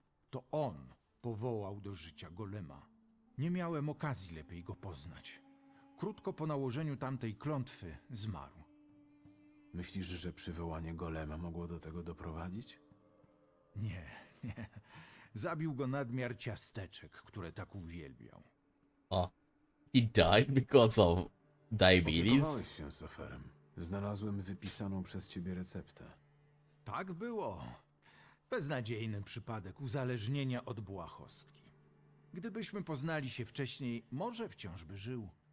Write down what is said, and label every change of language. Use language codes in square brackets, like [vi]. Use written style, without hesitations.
[pl] To on powołał do życia golema. Nie miałem okazji lepiej go poznać. Krótko po nałożeniu tamtej klątwy zmarł. Myślisz, że przywołanie golema mogło do tego doprowadzić? Nie. Zabił go nadmiar ciasteczek, które tak uwielbiał. [en] Oh, he died because of diabetes? [pl] Opiekowałeś się Soferem. Znalazłem wypisaną przez ciebie receptę. Tak było. Beznadziejny przypadek uzależnienia od błahostki. Gdybyśmy poznali się wcześniej, może wciąż by żył.